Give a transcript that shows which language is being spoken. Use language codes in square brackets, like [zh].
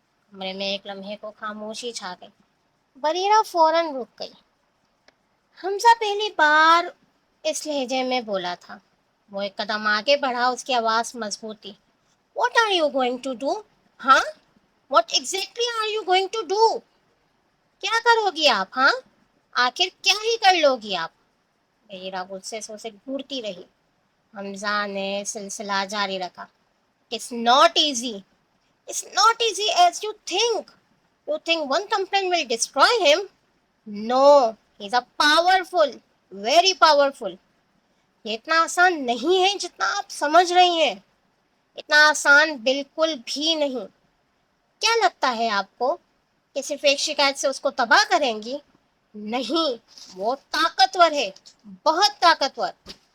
[ur] کمرے میں ایک لمحے کو خاموشی چھا گئی۔ بریرہ فوراً رک گئی۔ حمزہ پہلی بار اس لہجے میں بولا تھا۔ وہ ایک قدم آگے بڑھا، اس کی آواز مضبوط تھی۔ [en] What are you going to do؟ [ur] ہاں؟ [en] What exactly are you going to do؟ [ur] کیا کرو گی آپ؟ ہاں؟ آخر کیا ہی کر لو گی آپ؟ بریرہ غصے سے اسے گھورتی رہی۔ حمزہ نے سلسلہ جاری رکھا۔ [en] It's not easy. It's not easy as you think. You think one complaint will destroy him? No, he's a powerful, very powerful. [ur] یہ اتنا آسان نہیں ہے جتنا آپ سمجھ رہی ہیں۔ اتنا آسان بالکل بھی نہیں۔ کیا لگتا ہے آپ کو کہ صرف ایک شکایت سے اس کو تباہ کریں گی؟ نہیں، وہ طاقتور ہے، بہت طاقتور۔